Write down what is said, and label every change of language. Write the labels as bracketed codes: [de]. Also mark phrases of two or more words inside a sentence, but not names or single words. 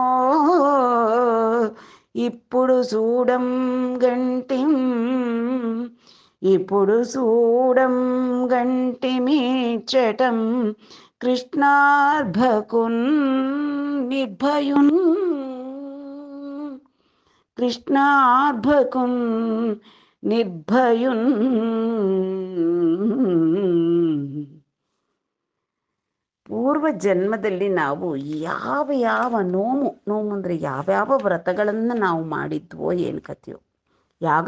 [te] ఇప్పుడు చూడం గంటిం ఇప్పుడు చూడం గంటిమీచటం కృష్ణార్భకున్ నిర్భయున్ కృష్ణార్భకున్ ನಿರ್ಭಯುನ್. [kn] ಪೂರ್ವ ಜನ್ಮದಲ್ಲಿ ನಾವು ಯಾವ ನೋವು ಅಂದರೆ ಯಾವ್ಯಾವ ವ್ರತಗಳನ್ನು ನಾವು ಮಾಡಿದ್ವೋ ಏನು ಕಥೆಯೋ.